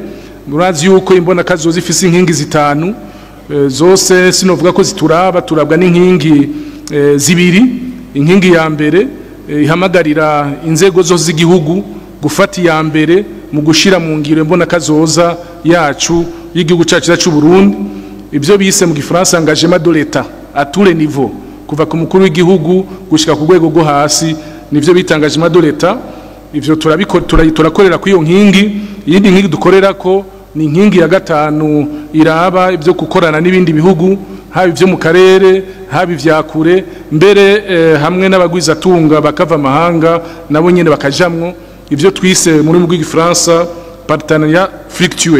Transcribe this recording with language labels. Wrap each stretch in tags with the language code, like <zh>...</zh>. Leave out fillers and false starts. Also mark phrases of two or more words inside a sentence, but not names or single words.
<rn>Murazi yuko imbona kazoza ifise inkingi zitanu, zose sinovuga ko turabwa n'inkingi zibiri. Inkingi ya mbere ihamagarira inzego zose z'igihugu gufata ya mbere mu gushira mu ngiro imbona kazoza yacu y'igihugu cyacu cy'u Burundi. Ivyo bise mu Gifaransa</rn> <fr>engagement de l'État à tous les niveaux,</fr> <rn>kuva ku mukuru w'igihugu gushika ku rwego rwo hasi, nivyo bita</rn> <fr>engagement de l'État.</fr> <rn>Ivyo turakorera ku iyo nkingi. Iyindi nkingi dukorera ko ni inkingi ya gatanu iraba ivyo gukorana n'ibindi bihugu, haba ivyo mu karere haba ivyakure, mbere hamwe n'abagwizatunga bakava amahanga nabo nyene bakajamwo, ivyo twise muri mu Gifaransa</rn> <fr>partenariat fructueux.</fr>